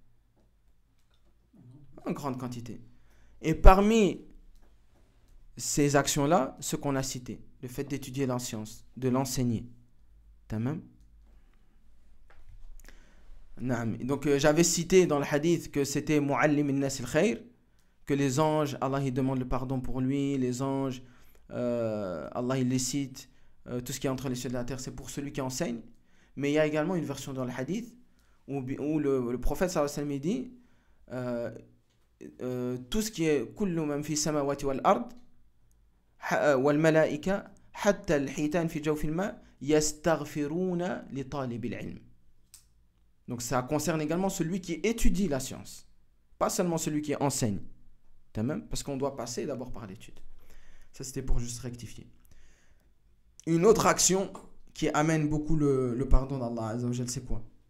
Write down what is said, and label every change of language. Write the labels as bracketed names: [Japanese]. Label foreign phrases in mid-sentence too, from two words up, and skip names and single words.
[French] En grande quantité. Et parmi ces actions-là, ce qu'on a cité, le fait d'étudier la science, de l'enseigner. Tamam? Donc j'avais cité dans le hadith que c'était [Arabic] معلم الناس الخير, [French] que les anges, Allah il demande le pardon pour lui, les anges, Allah il les cite, tout ce qui est entre les cieux et la terre, c'est pour celui qui enseigne. Mais il y a également une version dans le hadith où le prophète [Arabic] صلى الله عليه وسلم [French] dit tout ce qui est [Arabic] كل من في السماوات والأرض والملائكة حتى الحيتان في جوف الماء يستغفرون لطالب العلم. [French] Donc ça concerne également celui qui étudie la science, pas seulement celui qui enseigne. Parce qu'on doit passer d'abord par l'étude. Ça c'était pour juste rectifier. Une autre action qui amène beaucoup le pardon d'Allah [Arabic] عز وجل, [French] c'est quoi?